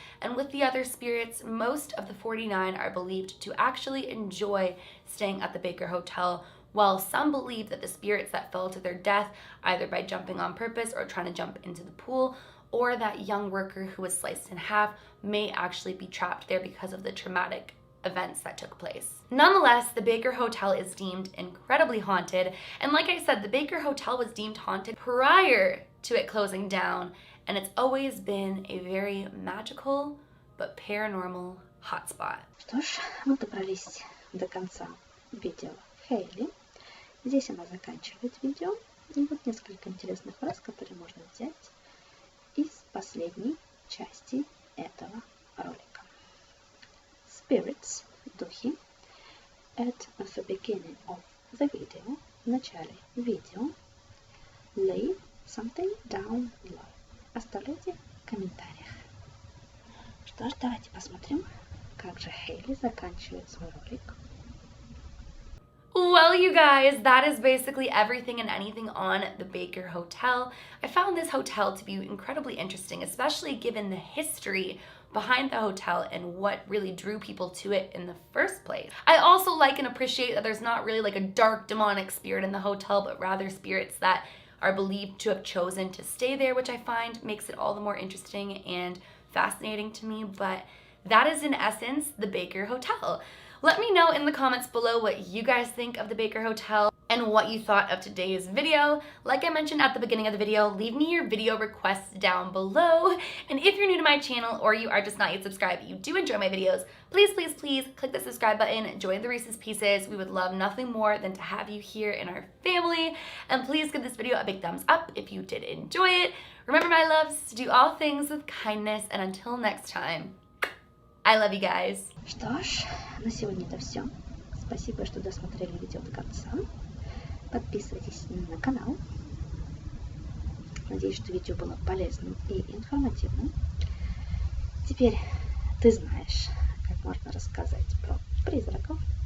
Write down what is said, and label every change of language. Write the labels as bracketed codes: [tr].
[en] And with the other spirits, most of the 49 are believed to actually enjoy staying at the Baker Hotel, while some believe that the spirits that fell to their death either by jumping on purpose or trying to jump into the pool, or that young worker who was sliced in half may actually be trapped there because of the traumatic events that took place. Nonetheless, the Baker Hotel is deemed incredibly haunted, and like I said, the Baker Hotel was deemed haunted prior to it closing down, and it's always been a very magical but paranormal hotspot. [ru] Что ж, мы добрались до конца видео Хейли. Здесь она заканчивает видео. И вот несколько интересных фраз, которые можно взять из последней части этого ролика. [en] Spirits, [ru] духи, [en] at the beginning of the video, [ru] в начале видео, [en] leave something down below. [ru] Оставляйте в комментариях. Что ж, давайте посмотрим, как же Хейли заканчивает свой ролик. [en] Well, you guys, that is basically everything and anything on the Baker Hotel. I found this hotel to be incredibly interesting, especially given the history behind the hotel and what really drew people to it in the first place. I also like and appreciate that there's not really like a dark demonic spirit in the hotel, but rather spirits that are believed to have chosen to stay there, which I find makes it all the more interesting and fascinating to me. But that is in essence the Baker Hotel. Let me know in the comments below what you guys think of the Baker Hotel and what you thought of today's video. Like I mentioned at the beginning of the video, leave me your video requests down below. And if you're new to my channel or you are just not yet subscribed but you do enjoy my videos, please, please, please click the subscribe button, join the Reese's Pieces. We would love nothing more than to have you here in our family. And please give this video a big thumbs up if you did enjoy it. Remember, my loves, to do all things with kindness, and until next time, I love you guys. [ru] Что ж, на сегодня это все. Спасибо, что досмотрели видео до конца. Подписывайтесь на канал. Надеюсь, что видео было полезным и информативным. Теперь ты знаешь, как можно рассказать про призраков.